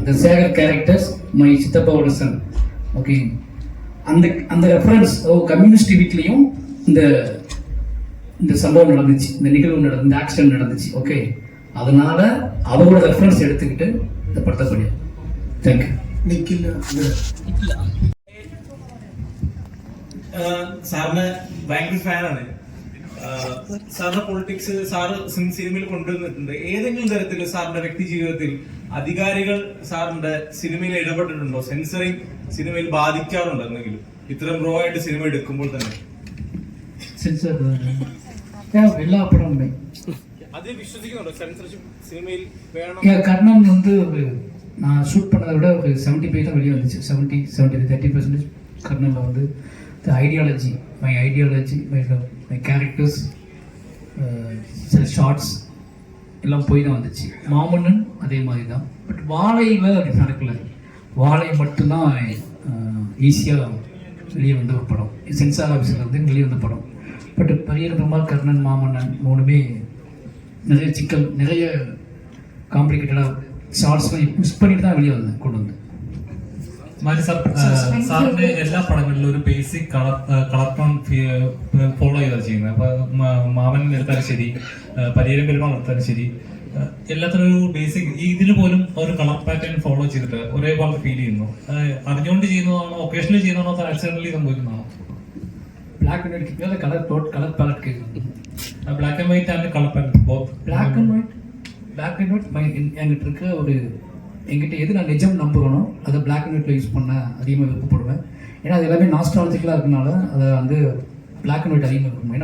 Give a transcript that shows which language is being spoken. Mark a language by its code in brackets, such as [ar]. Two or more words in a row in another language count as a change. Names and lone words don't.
[ta] இந்த சேகர் கேரக்டர்ஸ் மை சித்தப்பாவோட சன். ஓகே, அந்த ரெஃபரன்ஸ் கம்யூனிஸ்ட் வீட்லேயும் இந்த சம்பவம் நடந்துச்சு, இந்த நிகழ்வு இந்த ஆக்சிடென்ட் நடந்துச்சு. ஓகே, அதனால அவரோட ரெஃபரன்ஸ் எடுத்துக்கிட்டு இந்த படத்தை பண்ணி. தேங்க்யூ. [ml] നിക്കില്ല സാറിന് ഭയങ്കര ഫാനാണ്. സാറിന്റെ പൊളിറ്റിക്സ് സാറ് സിനിമയിൽ കൊണ്ടുവന്നിട്ടുണ്ട്. ഏതെങ്കിലും തരത്തിൽ സാറിന്റെ വ്യക്തി ജീവിതത്തിൽ അധികാരികൾ സാറിന്റെ സിനിമയിൽ ഇടപെട്ടിട്ടുണ്ടോ? സെൻസറിങ് സിനിമയിൽ ബാധിക്കാറുണ്ടോ എന്തെങ്കിലും? ഇത്രയും റോ ആയിട്ട് സിനിമ എടുക്കുമ്പോൾ തന്നെ [ta] சென்சார் எல்லா படமுமே [ml] അത് വിശ്വസിക്കുന്നുണ്ടോ? സെൻസർഷിപ്പ് സിനിമയിൽ വേണം? [ta] கர்ணன் வந்து ஒரு நான் ஷூட் பண்ணதை விட ஒரு 75 தான் வெளியே வந்துச்சு. 30% கர்ணனில் வந்து [en] the ideology, my characters, [ta] சில ஷார்ட்ஸ் எல்லாம் போய் தான் வந்துச்சு. மாமன்னன் அதே மாதிரி தான். பட் வாழையில் அப்படி நடக்கல. வாழை மட்டும்தான் ஈஸியாக வெளியே வந்த ஒரு படம். சென்சார் ஆஃபீஸில் வந்து வெளியே வந்த படம். பட் பெரிய பெருமாள், கர்ணன், மாமன்னன் 3மே நிறைய சிக்கல், நிறைய காம்ப்ளிகேட்டடாக ஷார்ட்ஸ்லாம் மிஸ் பண்ணிட்டு தான் வெளியே வந்தேன், கொண்டு வந்து. [ml] മാരി സാറിന്റെ എല്ലാ പടങ്ങളിലും ഒരു [en] basic colour tone follow [ml] ചെയ്താണ് ചെയ്യുന്നത്. അപ്പൊ മാമൻ എടുത്താലും ശരി, പരിയേരം പെരുമാൾ എടുത്താലും ശരി, എല്ലാത്തിനും ഒരു ബേസിക്, ഇതിന് പോലും ഒരു [en] colour pattern follow [ml] ചെയ്തിട്ട് ഒരേപോലെ ഫീൽ ചെയ്യുന്നു. അറിഞ്ഞുകൊണ്ട് ചെയ്യുന്നതാണോ, ഒക്കേഷനിൽ ചെയ്യുന്നതാണോ, അത് ആക്സിഡന്റലി സംഭവിക്കുന്നതാണോ? [en] black and white [ta] கேட்குறது [en] color palette [ta] கேட்குறது. [en] black and white and color palette. black and white [ta] என்கிட்ட இருக்க ஒரு, என்கிட்ட எது நான் நிஜம் நம்புகிறனோ அதை பிளாக் அண்ட் ஒயிட்டில் யூஸ் பண்ண அதிகமாக விருப்பப்படுவேன். ஏன்னா அது எல்லாமே நாஸ்டாலஜிக்கலாக இருக்கனால அதை வந்து [en] black and white [ta] அதிகமாக இருக்கும்.